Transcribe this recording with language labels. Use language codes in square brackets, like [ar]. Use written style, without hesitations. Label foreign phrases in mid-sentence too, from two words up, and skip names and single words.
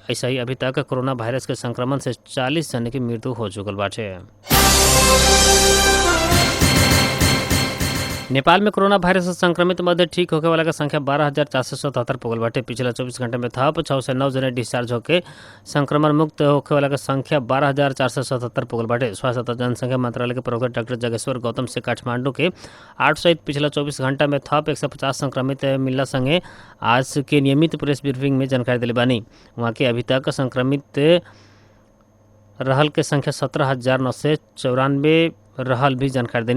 [bho] ऐसा ही अभी तक कोरोना वायरस के संक्रमण से 40 जने की मृत्यु हो चुकल बाटे। नेपाल में कोरोना वायरस से संक्रमित मध्य ठीक होके वाला का संख्या 12,477 पुगल बाटे। पिछला 24 घंटे में थप 6 से 9 जने डिस्चार्ज होके संक्रमण मुक्त होके वाला का संख्या 12,477 पुगल बाटे। स्वास्थ्य तथा जनसंख्या मंत्रालय के प्रवक्ता डॉक्टर जागेश्वर गौतम से काठमांडू के 8 सहित पिछला 24 घंटा में थप 150 संक्रमित मिलला संगे आज के नियमित प्रेस ब्रीफिंग में जानकारी दिले बानी। वहाँ के अभी तक संक्रमित रहल के संख्या 17,994 रहल भी जानकारी देनी।